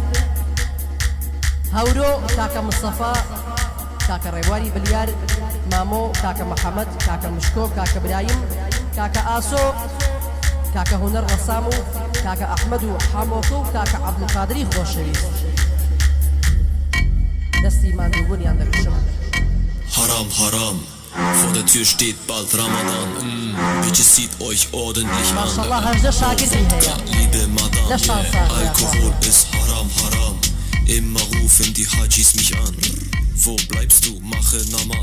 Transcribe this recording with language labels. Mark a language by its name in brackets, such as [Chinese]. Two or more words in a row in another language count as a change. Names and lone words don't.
[Central Kurdish] هەورۆ کاکە مستەفا کاکە ڕێبواری بلیار مامۆ کاکە محەممەد کاکە مشکۆ کاکە برایم کاکە ئاسۆ کاکە هونەر ڕەسام و کاکە ئەحمەد و حامۆکە و کاکە عەبدولقادری خۆشەویست دەستی ماندووبوونیان دەکشم. [Arabic] Haram, haram, [German] vor der Tür steht bald Ramadan. Bitte zieht euch ordentlich an. Liebe Madame, Alkohol ist [Arabic] haram, haram. [German] Immer rufen die Hajis mich an. Wo bleibst du? Mache Namaz.